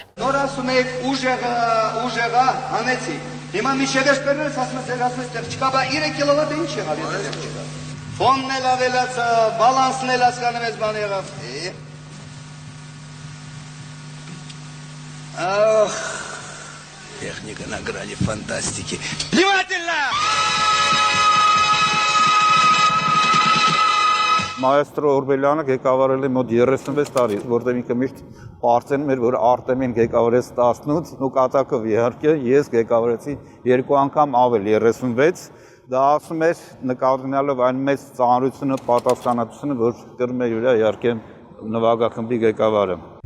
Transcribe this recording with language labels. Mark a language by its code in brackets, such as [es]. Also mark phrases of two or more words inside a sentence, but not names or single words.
[hy] Նոր ասում եք ուժեղա հանեցի։ Հիմա միշտ էսպերներս ասում ես չկա, բա 3 կիլովատ է ինչ եղավ ես չկա։ Ֆոնն էլ ավելացա, բալանսն էլ հասկանում ես բան եղավ։ [ru] Ох, техника на грани фантастики. Внимательно! [hy] Մայեստրո Օրբելյանը ղեկավարել է մոտ 36 տարի, որտեղ ինքը միշտ պարծենում էր, որ Արտեմին ղեկավարեց 18 ու կատակով իհարկե ես ղեկավարեցի 2 անգամ ավել 36։ Դա ասում էր նկատելով այն մեծ ծանրությունը, պատասխանատվությունը, որ կրում է յուրա իհարկե նվագախմբի ղեկավարը։